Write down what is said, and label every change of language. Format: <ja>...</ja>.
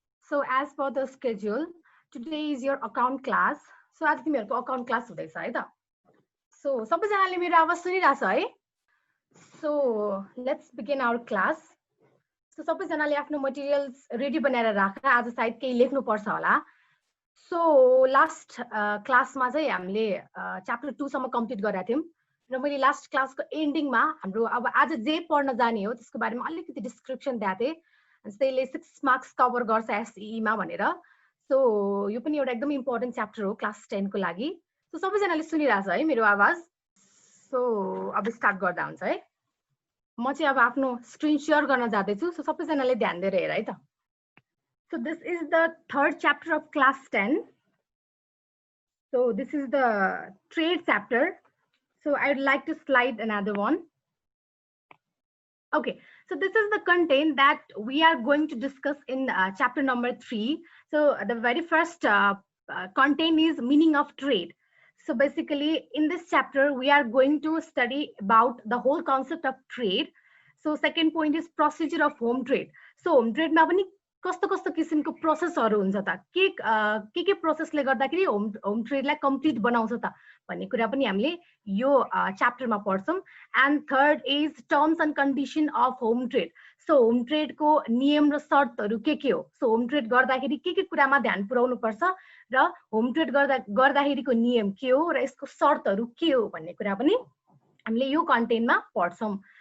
<en>So as per the schedule, today is your account class.</en> <ne>So आज तिमीहरुको account class हुँदैछ है त. So सबैजनाले मेरो आवाज सुनिरहेछ है?</ne> <en>So let's begin our class.</en> <ne>So सबैजनाले आफ्नो materials ready बनाएर राख. आज सायद केही लेख्नु पर्छ होला. So last class मा चाहिँ हामीले chapter 2 सम्म complete गरेका थियौं. र मैले last class को ending मा हाम्रो अब आज जे पढ्न जाने हो त्यसको बारेमा अलिकति description दिएको थिए. त्यसले 6 मार्क्स कभर गर्छ एसई मा भनेर. सो यो पनि एउटा एकदम इम्पोर्टेन्ट च्याप्टर हो क्लास 10 को लागि. सो सबैजनाले सुनिरहेछ है मेरो आवाज? सो अब स्टार्ट गर्दा हुन्छ है. म चाहिँ अब आफ्नो स्क्रिन शेयर गर्न जाँदै छु. सो सबैजनाले ध्यान दिएर हेर है त.</ne> <en>So this is the third chapter of class 10. So this is the trade chapter. So I would like to slide another one. Okay, so this is the content that we are going to discuss in chapter number 3. So the very first content is meaning of trade. So basically in this chapter, we are going to study about the whole concept of trade. So second point is procedure of home trade.</en> <ne>So home trade मा पनि कस्तो कस्तो किसिमको प्रोसेसहरु हुन्छ त, के प्रोसेसले गर्दाखेरि home ट्रेडलाई complete बनाउँछ त भन्ने कुरा पनि हामीले यो च्याप्टरमा पढ्छौं.</ne> <en>And third is terms and condition of home trade.</en> <ne>So home ट्रेडको नियम र शर्तहरु के हो, सो होम ट्रेड गर्दाखेरि के कुरामा ध्यान पुर्याउनु पर्छ र होम ट्रेड गर्दाखेरिको नियम के हो र यसको शर्तहरु के हो भन्ने कुरा पनि हामीले यो कन्टेन्टमा पढ्छौं.</ne>